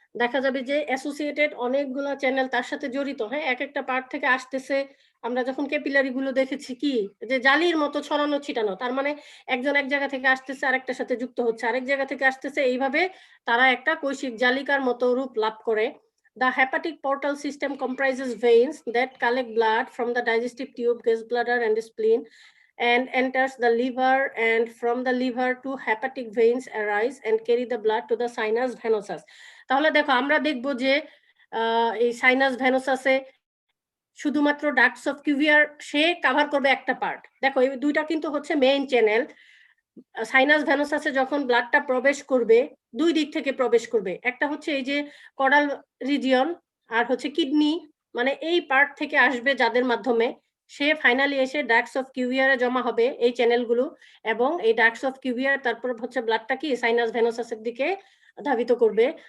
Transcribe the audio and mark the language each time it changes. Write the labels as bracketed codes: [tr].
[bn] দেখা যাবে যে অ্যাসোসিয়েটেড অনেকগুলা চ্যানেল তার সাথে জড়িত, হ্যাঁ? এক একটা পার্ট থেকে আসতেছে। আমরা যখন ক্যাপিলারি গুলো দেখেছি কি যে জালির মতো ছড়ানো ছিটানো। তার মানে একজন এক জায়গা থেকে আসতেছে আরেকটার সাথে যুক্ত হচ্ছে, আরেক জায়গা থেকে আসতেছে, এইভাবে তারা একটা কৈশিক জালিকার মতো রূপ লাভ করে। [en] The hepatic portal system comprises veins that collect blood from the digestive tube, gallbladder, and the spleen, and enters the liver, and from the liver two hepatic veins arise and carry the blood to the sinus venosus. [bn] তাহলে দেখো আমরা দেখবো যে এই sinus ভেনোসাসে শুধুমাত্র ducts of কিউভিয়ার say cover করবে একটা part. দেখো এই দুইটা কিন্তু হচ্ছে মেইন চ্যানেল। সাইনাস ভেনোসাসে যখন ব্লাডটা প্রবেশ করবে দুই দিক থেকে প্রবেশ করবে, একটা হচ্ছে এই যে কডাল রিজিয়ন আর হচ্ছে কিডনি, মানে এই পার্ট থেকে আসবে যাদের মাধ্যমে সে ফাইনালি এসে ডাক্টস অফ কিউভিয়ারে জমা হবে এই চ্যানেলগুলো, এবং এই ডাক্টস অফ কিউভিয়ার তারপর হচ্ছে ব্লাডটা কি সাইনাস ভেনোসাসের দিকে ধাবিত করবে।